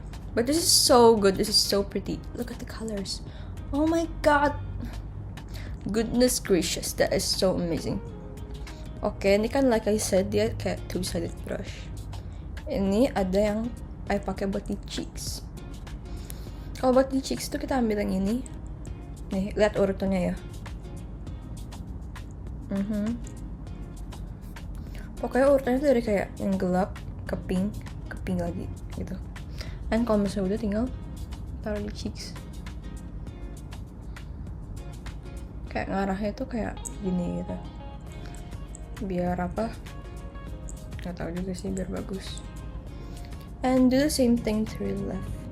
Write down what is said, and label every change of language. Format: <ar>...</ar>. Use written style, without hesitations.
<en>But this is so good, this is so pretty. Look at the colors. Oh my god. Goodness gracious, that is so amazing.</en> <id>Oke, ini kan</id> <en>like I said</en> <id>dia kayak</id> <en>two-sided brush.</en> <id>Ini ada yang I pakai buat di cheeks. Kalau buat di cheeks tuh kita ambil yang ini. Nih, lihat urutannya ya. Pokoknya urutannya tuh dari kayak yang gelap ke pink lagi gitu. Dan kalau misalnya udah tinggal taruh di cheeks. Kayak ngarahnya tuh kayak gini gitu. Biar apa? Gak tau juga sih, biar bagus.</id> <en>And do the same thing to your left.</en>